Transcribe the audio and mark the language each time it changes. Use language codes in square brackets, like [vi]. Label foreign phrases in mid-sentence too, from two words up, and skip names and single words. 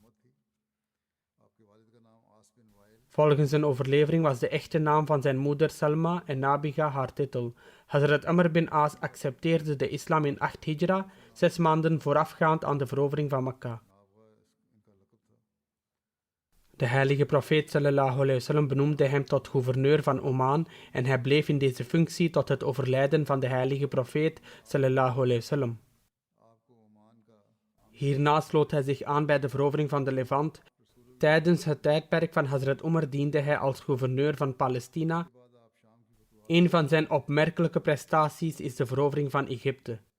[nl] Volgens een overlevering was de echte naam van zijn moeder Salma en Nabiga haar titel. Hazrat Amr bin As accepteerde de islam in 8 hijra, 6 maanden voorafgaand aan de verovering van Mekka. De heilige profeet [ar] صلى الله عليه وسلم [nl] benoemde hem tot gouverneur van Oman en hij bleef in deze functie tot het overlijden van de heilige profeet [ar] صلى الله عليه وسلم. [nl] Hierna sloot hij zich aan bij de verovering van de Levant. Tijdens het tijdperk van Hazrat Umar diende hij als gouverneur van Palestina. Een van zijn opmerkelijke prestaties is de verovering van Egypte.